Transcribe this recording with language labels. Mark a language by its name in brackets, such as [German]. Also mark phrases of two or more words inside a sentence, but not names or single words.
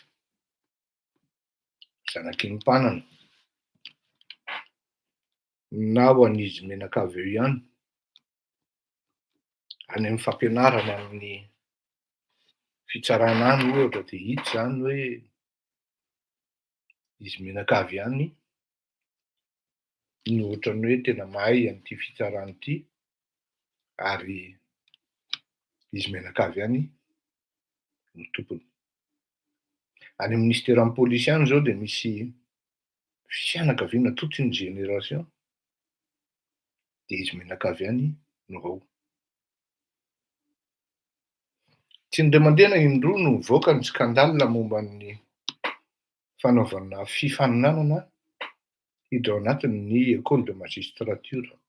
[Malagasy] zanaky ny mpanana na ho an'izy menakavy eo ihany, any amin'ny fampianarana amin'ny fitsarana any ohatra dia hita zany hoe izy menakavy ihany no ohatran'ny hoe tena mahay an'ity fitsarana ity ary izy menakavy ihany no tompony. Any amin'ny ministeran'ny pôlisy any zao dia misy fianakaviana [French] toute une génération [Malagasy] dia izy menakavy ihany no ao. Tsy indray mandeha indroa no mivoaka ny skandale momban'ny fanaovana fifaninanana hiditra ao anatin'ny [French] école de magistrature.